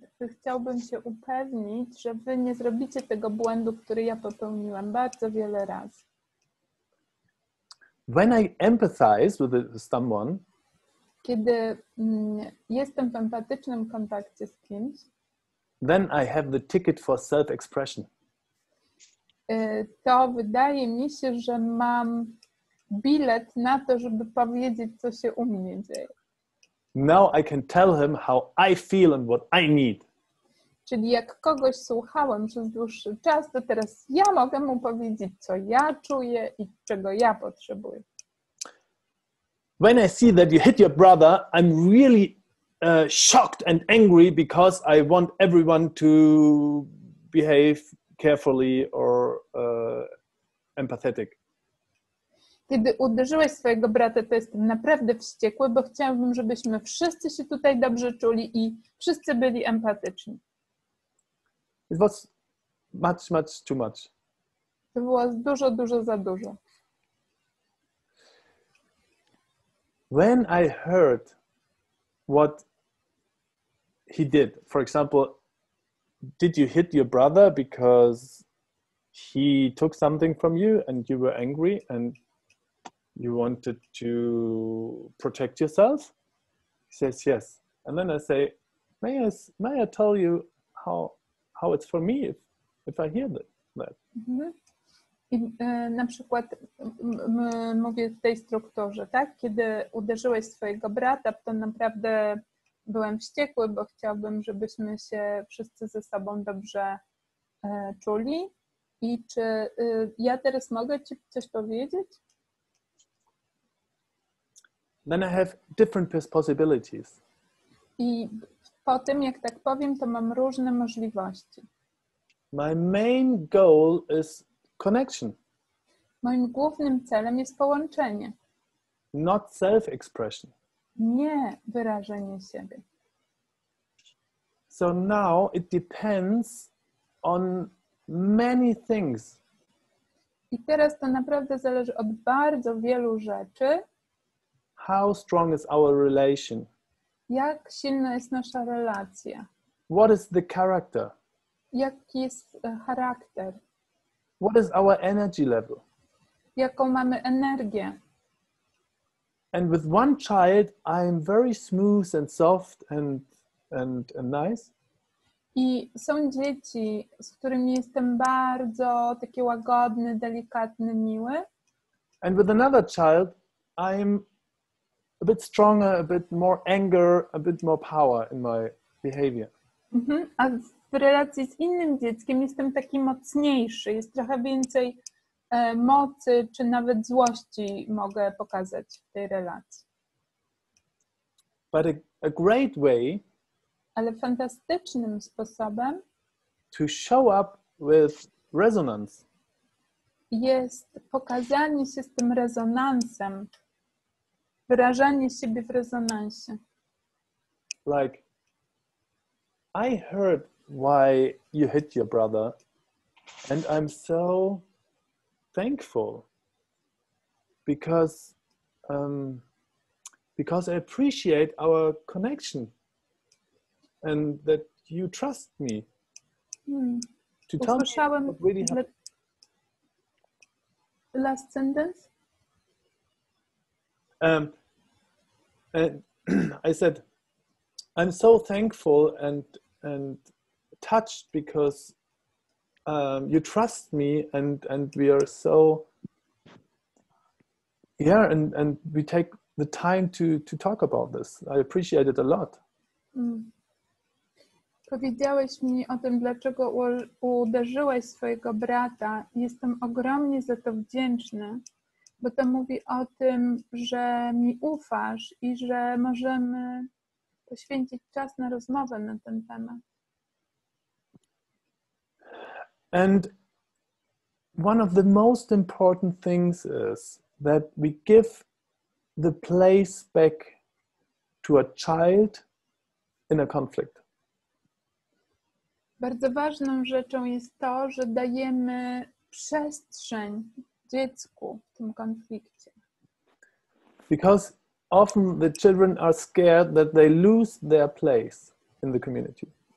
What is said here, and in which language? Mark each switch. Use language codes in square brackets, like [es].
[pl] Chciałbym się upewnić, że wy nie zrobicie tego błędu, który ja popełniłam bardzo wiele razy. [en] When I empathize with someone, [pl] kiedy jestem w empatycznym kontakcie z kimś, [en] then I have the ticket for self-expression. [pl] To wydaje mi się, że mam bilet na to, żeby powiedzieć, co się u mnie dzieje. [en] Now I can tell him how I feel and what I need. [pl] Czyli jak kogoś słuchałem przez dłuższy czas, to teraz ja mogę mu powiedzieć, co ja czuję i czego ja potrzebuję. [en] When I see that you hit your brother, I'm really shocked and angry because I want everyone to behave carefully or empathetic. [pl] Kiedy uderzyłeś swojego brata, to jestem naprawdę wściekły, bo chciałabym, żebyśmy wszyscy się tutaj dobrze czuli i wszyscy byli empatyczni. [en] It was much too much. [pl] To było dużo za dużo. [en] When I heard what he did, for example, did you hit your brother because he took something from you and you were angry and you wanted to protect yourself? He says yes. And then I say, may I tell you how it's for me if I hear that? Mhm. [pl] I na przykład mówię w tej strukturze, tak? Kiedy uderzyłeś swojego brata, to naprawdę byłem wściekły, bo chciałbym, żebyśmy się wszyscy ze sobą dobrze czuli. I czy ja teraz mogę Ci coś powiedzieć? [en] Then I have different possibilities. [pl] I po tym, jak tak powiem, to mam różne możliwości. [en] My main goal is connection. [pl] Moim głównym celem jest połączenie. [en] Not self-expression. [pl] Nie wyrażenie siebie. [en] So now it depends on many things. [pl] I teraz to naprawdę zależy od bardzo wielu rzeczy. [en] How strong is our relation? [pl] Jak silna jest nasza relacja? [en] What is the character? [pl] Jaki jest charakter? [en] What is our energy level? [pl] Jaką mamy energię? [en] And with one child, I'm very smooth and soft and nice. [pl] I są dzieci, z którymi jestem bardzo taki łagodny, delikatny, miły. [en] And with another child, I'm a bit stronger, a bit more anger, a bit more power in my behavior. [pl] A w relacji z innym dzieckiem jestem taki mocniejszy, jest trochę więcej mocy, czy nawet złości mogę pokazać w tej relacji. [en] But a great way [pl] Ale fantastycznym sposobem [en] to show up with resonance [pl] jest pokazanie się z tym rezonansem, wyrażanie siebie w rezonansie. [en] Like, I heard why you hit your brother, and I'm so thankful because I appreciate our connection and that you trust me to tell me what really happened. Last sentence? And I said, I'm so thankful and touched because you trust me and we are so, and we take the time to talk about this. I appreciate it a lot. [pl] Powiedziałeś mi o tym, dlaczego uderzyłeś swojego brata. Jestem ogromnie za to wdzięczny, bo to mówi o tym, że mi ufasz i że możemy poświęcić czas na rozmowę na ten temat. [en] And one of the most important things is that we give the place back to a child in a conflict. [pl] Bardzo ważną rzeczą jest to, że dajemy przestrzeń dziecku w tym konflikcie. [en] Because often the children are scared that they lose their place in the community.